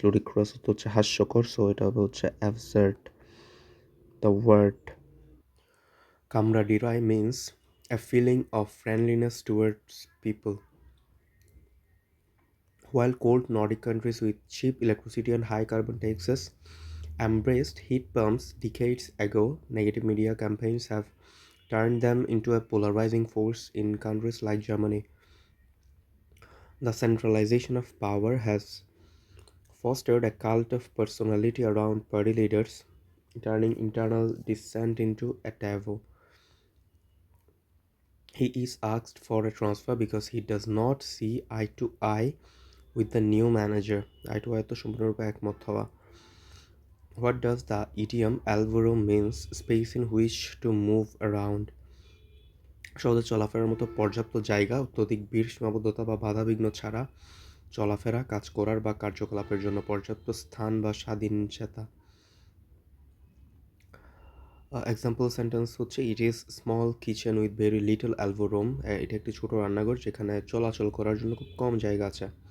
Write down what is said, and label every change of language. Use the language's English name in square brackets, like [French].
[Bangla] ludicrous হচ্ছে হাস্যকর, so এটা হবে হচ্ছে absurd. [English] The word camaraderie means a feeling of friendliness towards people. While cold Nordic countries with cheap electricity and high carbon taxes embraced heat pumps decades ago, negative media campaigns have turned them into a polarizing force in countries like Germany. The centralization of power has fostered a cult of personality around party leaders, turning internal dissent into a taboo. He is asked for a transfer because he does not see eye to eye with the new manager. [Bangla] Eye to eye তো সম্পূর্ণরূপে একমত হওয়া। [English] What does the idiom alvaro means? Space in which to move around. [Bangla] সহজে চলাফেরার মতো পর্যাপ্ত জায়গা, অত্যধিক ভিড়, সীমাবদ্ধতা বা বাধাবিঘ্ন ছাড়া চলাফেরা, কাজ করার বা কার্যকলাপের জন্য পর্যাপ্ত স্থান বা স্বাধীনচেতা। এক্সাম্পল সেন্টেন্স হচ্ছে [English] it is small kitchen with very little elbow room, [Bangla] এটা একটি ছোট রান্নাঘর যেখানে চলাচল করার জন্য খুব কম জায়গা আছে।